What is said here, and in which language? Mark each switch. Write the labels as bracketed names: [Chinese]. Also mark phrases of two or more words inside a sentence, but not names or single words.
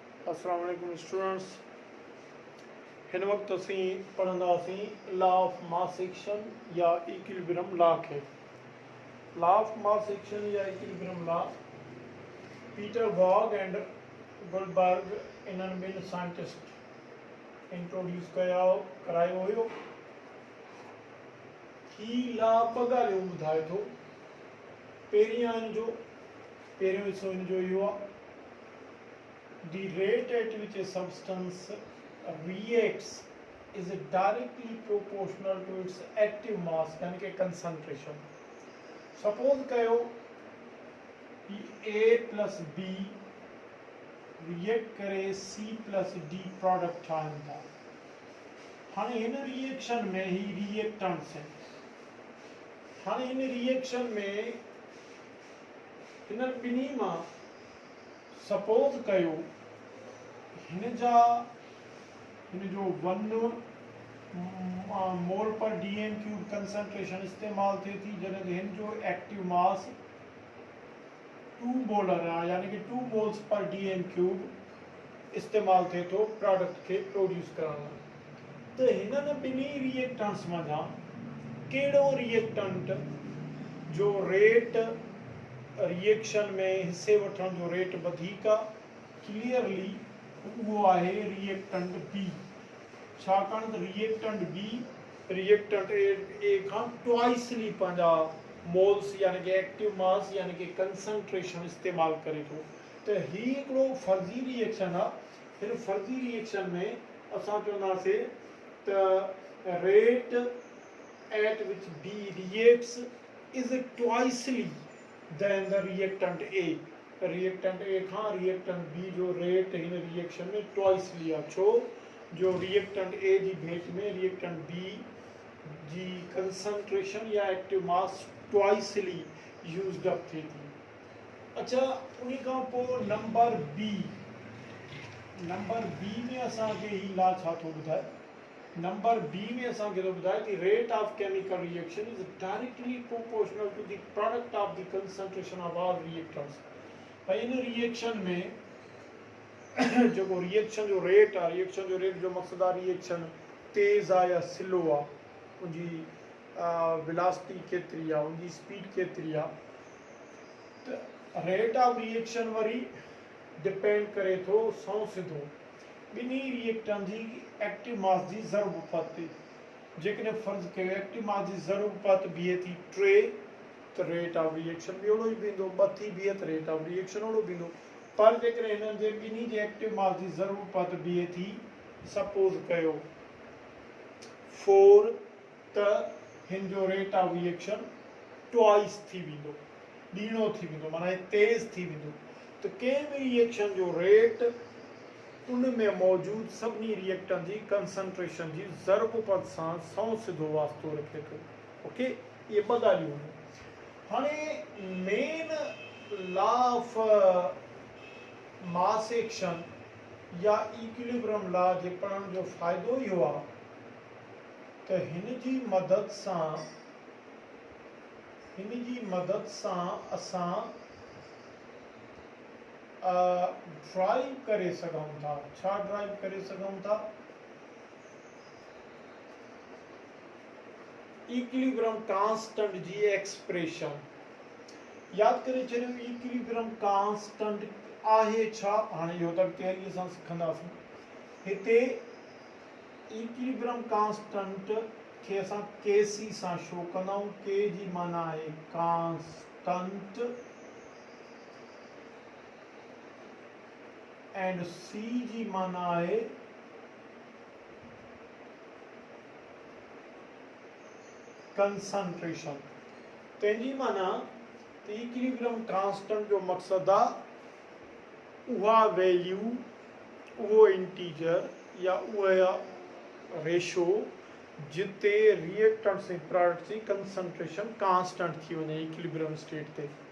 [Arabic] السلام عليكم [Sindhi] स्टूडेंट्स। हिन वक्त असी पढ़ंदासी [English] law of mass action [Sindhi] या [English] equilibrium law [Sindhi] के। [English] law of mass action [Sindhi] या [English] equilibrium law [Sindhi] पीटर वॉग एंड गोल्डबर्ग इन्हनि ॿिनि साइंटिस्ट इंट्रोड्यूस करायो हुयो। ही लॉ ॿ ॻाल्हियूं ॿुधाए थो। पहिरियों हिसो हिन जो इहो आहे, [English] the rate at which a substance reacts is directly proportional to its active mass [Sindhi] यानी कि [English] concentration। [Sindhi] सपोज कयो कि [English] A plus B [Sindhi] रिएक्ट करे [English] C plus D [Sindhi] प्रोडक्ट ठाहिनि था। हाणे हिन रिएक्शन में ही रिएक्टेंट्स आहिनि। हाणे हिन रिएक्शन में हिन ॿिन्ही मां सपोज कयो हिन जो [English] 1 mole per DM cube concentration [Sindhi] इस्तेमाल थिए थी, जॾहिं हिन जो [English] active mass [Sindhi] 2 मोलर आहे, यानी कि 2 [English] moles per DM cube [Sindhi] इस्तेमाल थिए थो प्रोडक्ट खे प्रोड्यूस करण लाइ। त हिननि ॿिन्ही रिएक्टेंट्स मां कहिड़ो रिएक्टेंट जो रेट रिएक्शन में हिस्से वठण जो रेट वधीक आहे, क्लियरली उहो आहे [English] reactant B. [Sindhi] छाकाणि त [English] reactant B reactant A [Sindhi] खां ट्वाइसली पंहिंजा मोल्स यानी कि [English] active mass [Sindhi] यानी कि कंसंट्रेशन इस्तेमाल करे थो। त ही हिकिड़ो फर्ज़ी रिएक्शन आहे। हिन फर्ज़ी रिएक्शन में असां चवंदासीं त [English] rate at which B reacts is twicely then the reactant A. reactant A [Sindhi] खां [English] reactant B [Sindhi] जो रेट हिन रिएक्शन में ट्वाइसली आहे। छो जो [English] reactant A [Sindhi] जी भेट में [English] reactant B [Sindhi] जी कंसंट्रेशन या [English] active mass twicely used up [Sindhi] थिए थी। अच्छा, उन खां पोइ नंबर बी में असांखे ही लॉ छा थो ॿुधाए? नंबर बी में असांखे थो ॿुधाए कि [English] rate of chemical reaction is directly proportional to the product of the concentration of all reactants. [Sindhi] भाई इन रिएक्शन में जो रिएक्शन जो रेट आहे, रिएक्शन जो रेट जो मक़सदु आहे रिएक्शन तेज़ आहे या स्लो आहे, उनजी वेलोसिटी केतिरी आहे, उनजी स्पीड केतिरी आहे। त [English] rate of reaction [Sindhi] वरी डिपेंड करे थो सौ सिधो ॿिन्ही रिएक्टेंट जी [English] active mass [Sindhi] जी ज़रूरत ते। जेकॾहिं फ़र्ज़ु कयो [English] active mass [Sindhi] जी ज़रूरत बीहे थी 3 त [English] rate of reaction [Sindhi] बि ओड़ो ई बीहंदो, 2 थी बीहे त [English] rate of reaction [Sindhi] ओड़ो बीहंदो। पर जेकॾहिं हिननि जे ॿिन्ही जे [English] active mass [Sindhi] जी ज़रूरत बीहे थी सपोज कयो 4 त हिन जो [English] rate of reaction [Sindhi] ट्वाइस थी वेंदो, ॿीणो थी वेंदो, माना तेज़ थी वेंदो। त कंहिं बि रिएक्शन जो रेट उन में मौजूद [English] reactant [Sindhi] जी कंसंट्रेशन जी ज़रूरत सां सौ सिधो वास्तो रखे थो। ओके, ये ॿ ॻाल्हियूं आहिनि। हाणे [English] main law of mass action [Sindhi] या [English] equilibrium law [Sindhi] जे पढ़ण जो फ़ाइदो इहो आहे त हिन जी मदद सां असां ड्राइव करे सघूं था। छा ड्राइव करे सघूं था? [English] equilibrium constant [Sindhi] जी एक्सप्रेशन। याद करे छॾियो [English] equilibrium constant [Sindhi] आहे छा। हाणे इहो त तयारीअ सां सिखंदासीं। हिते [English] equilibrium constant [Sindhi] खे असां केसी सां शो कंदा आहियूं। के जी माना आहे [English] constant and C [Sindhi] जी माना आहे कंसंट्रेशन। तंहिंजी माना त [English] equilibrium constant [Sindhi] जो मक़सदु आहे उहा वैल्यू, उहो इंटीजर या उहा रेशो जिते रिएक्टेंट्स ऐं प्रोडक्ट्स जी कंसंट्रेशन कांस्टेंट थी वञे [English] equilibrium state [Sindhi] ते।